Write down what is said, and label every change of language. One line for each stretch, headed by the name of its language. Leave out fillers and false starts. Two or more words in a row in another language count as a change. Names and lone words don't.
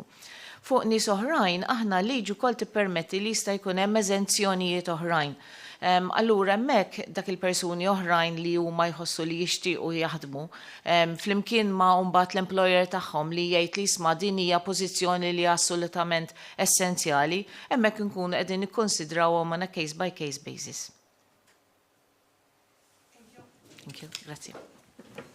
Maltese: Fuq nies oħrajn aħna liġi wkoll tippermetti li jista' jkun hemm eżenzjonijiet oħrajn. Allura hemmhekk dak il-persuni oħrajn li huma jħossu li jixtiequ jaħdmu flimkien ma' mbagħad l-employer tagħhom li jgħid li isma' din hija pożizzjoni li assolutament essenzjali, hemmhekk inkunu qegħdin nikkonsidrawhom
English: on a case by case basis. Thank you. Grazie.